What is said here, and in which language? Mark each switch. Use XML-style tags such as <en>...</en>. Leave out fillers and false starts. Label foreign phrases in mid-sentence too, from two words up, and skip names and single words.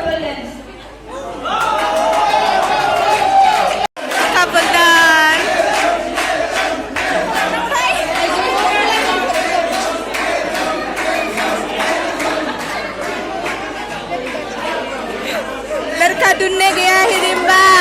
<en>dance. Couple dance.</en> <hi>लड़का ढूंढने गया हिडिंबा.</hi>